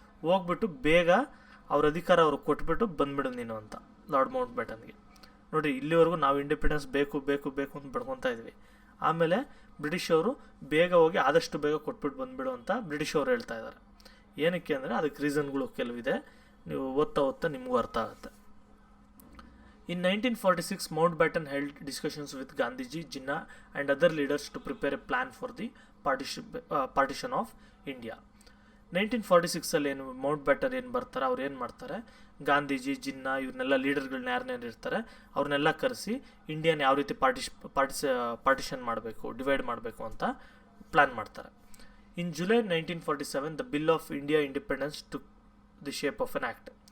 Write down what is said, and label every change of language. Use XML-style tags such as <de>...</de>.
<kn>ಹೋಗ್ಬಿಟ್ಟು ಬೇಗ ಅವ್ರ ಅಧಿಕಾರ ಅವ್ರಿಗೆ ಕೊಟ್ಬಿಟ್ಟು ಬಂದ್ಬಿಡು ನೀನು ಅಂತ ಲಾರ್ಡ್ ಮೌಂಟ್ ಬ್ಯಾಟನ್ಗೆ. ನೋಡಿ, ಇಲ್ಲಿವರೆಗೂ ನಾವು ಇಂಡಿಪೆಂಡೆನ್ಸ್ ಬೇಕು ಬೇಕು ಬೇಕು ಅಂತ ಬಡ್ಕೊತಾ ಇದ್ವಿ. ಆಮೇಲೆ ಬ್ರಿಟಿಷ್ ಅವರು ಬೇಗ ಹೋಗಿ ಆದಷ್ಟು ಬೇಗ ಕೊಟ್ಬಿಟ್ಟು ಬಂದ್ಬಿಡು ಅಂತ ಬ್ರಿಟಿಷ್ ಅವರು ಹೇಳ್ತಾ ಇದ್ದಾರೆ. ಏನಕ್ಕೆ ಅಂದರೆ ಅದಕ್ಕೆ ರೀಸನ್ಗಳು ಕೆಲವಿದೆ, ನೀವು ಓದ್ತಾ ನಿಮಗೂ ಅರ್ಥ ಆಗುತ್ತೆ.</kn> <en>In 1946, Mountbatten held discussions with Gandhiji, Jinnah and other leaders to prepare a plan for the partition of India.</en> <kn>1946 ಏನು ಮೌಂಟ್ ಬ್ಯಾಟನ್ ಏನು ಬರ್ತಾರೆ, ಅವ್ರು ಏನು ಮಾಡ್ತಾರೆ, ಗಾಂಧೀಜಿ, ಜಿನ್ನಾ ಇವ್ರನ್ನೆಲ್ಲ ಲೀಡರ್ಗಳನ್ನ ಯಾರನ್ನೇನು ಇರ್ತಾರೆ ಅವ್ರನ್ನೆಲ್ಲ ಕರೆಸಿ ಇಂಡಿಯಾನ ಯಾವ ರೀತಿ ಪಾರ್ಟಿಷನ್ ಮಾಡಬೇಕು, ಡಿವೈಡ್ ಮಾಡಬೇಕು ಅಂತ ಪ್ಲ್ಯಾನ್ ಮಾಡ್ತಾರೆ.</kn> <en>In July 1947 the bill of India independence took the shape of an act.</en>